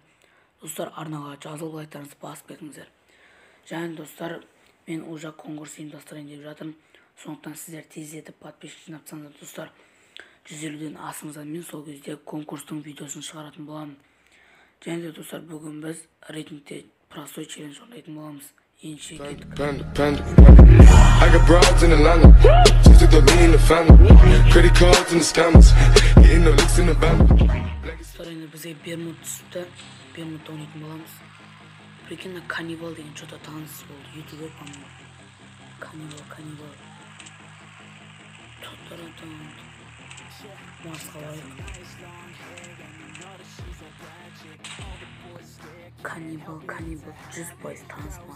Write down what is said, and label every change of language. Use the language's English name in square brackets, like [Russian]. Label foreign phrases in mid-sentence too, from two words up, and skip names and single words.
[Kazakh] Достар, арнаға жазылып лайктарыңызды басып кетіңіздер. Және достар, мен уже конкурс ұйымдастырайын деп жатырмын. Сондықтан сіздер тездетіп подписчик жинапсаңыздар, достар, 150-ден асыңыздар, мен сол кезде конкурстың видеосын шығаратын боламын. Және де достар, бүгін біз рейтингте [Russian] простой челлендж [Kazakh] орындайтын боламыз. Енші кеттік. [English] I got broads in Atlanta, just took the lean in the family, credit cards and the scammers, hitting the licks in the band. [Kazakh] Достар, енді бізге Бермуд түсіпті, Бермудта ойнайтын боламыз. Прикинь, Каннибал деген что-то таныс болды, ютубер, по-моему. Каннибал. Марсқа барайық. Каннибал, 100% таныс ма?